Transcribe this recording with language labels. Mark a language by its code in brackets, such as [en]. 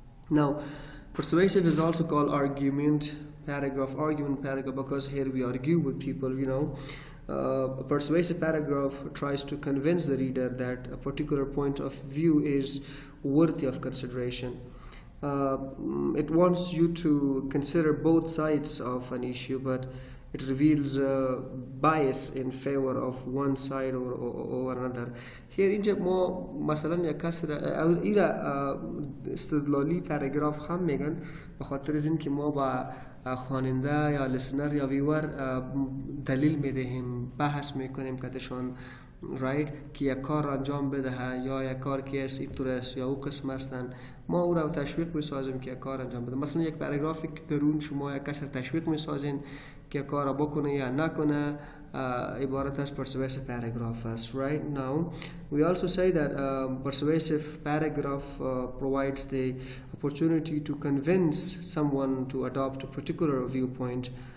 [en] Now, persuasive is also called argument paragraph because here we argue with people, a persuasive paragraph tries to convince the reader that a particular point of view is worthy of consideration. It wants you to consider both sides of an issue, but it reveals bias in favor of one side or another. [fa] Here اینجا ما مثلا یک کسر ایرا استدلالی پاراگراف هم میگن به خاطر از این که ما با خواننده یا لسنر یا ویور دلیل میدهیم، بحث میکنیم کتشان right که یک کار انجام بده یا یک کار که از این طور است یا او قسم هستن، ما او را تشویق میسازیم که یک کار انجام بده. مثلا یک پاراگرافی که درون شما یک کس تشویق میسازین که یک کار بکنه یا نکنه، عبارت از persuasive paragraph است. [en] Right now we also say that persuasive paragraph provides the opportunity to convince someone to adopt a particular viewpoint.